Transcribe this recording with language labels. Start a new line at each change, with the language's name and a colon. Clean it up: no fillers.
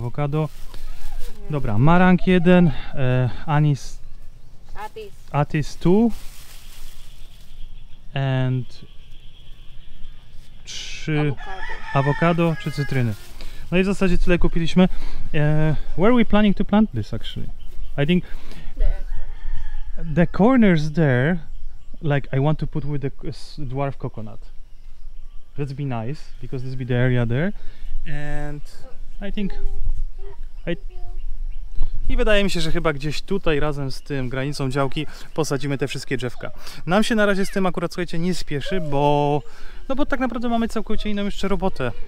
Polish: awokado. Dobra, marang 1, anis,
English: Atis. atis 2 and 3 Avocado.
Polish: awokado czy cytryny. No i w zasadzie tyle kupiliśmy.
English: Where are we planning to plant this actually? I think There. the corners there, like I want to put with the dwarf coconut. That'd be nice because this be the area there, and I think
Polish: i wydaje mi się, że chyba gdzieś tutaj razem z tym granicą działki posadzimy te wszystkie drzewka. Nam się na razie z tym akurat, słuchajcie, nie spieszy, bo bo tak naprawdę mamy całkowicie inną jeszcze robotę.